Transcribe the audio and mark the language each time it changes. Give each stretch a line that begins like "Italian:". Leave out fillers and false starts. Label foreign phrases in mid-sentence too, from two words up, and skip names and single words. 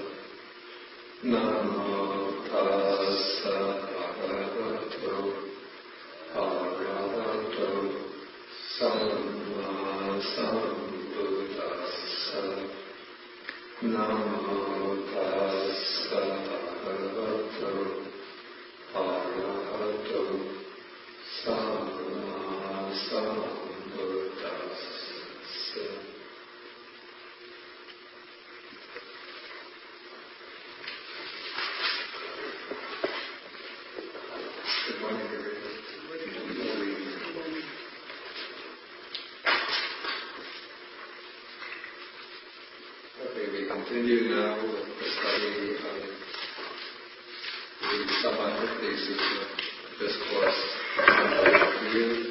Pali: Namo tassa bhagavato arahato samma sambuddhassa. Namo tassa bhagavato arahato samma sambuddhassa.
English: Good morning, everybody. Okay, we continue now with the study of the Samatthi Sutta discourse on view.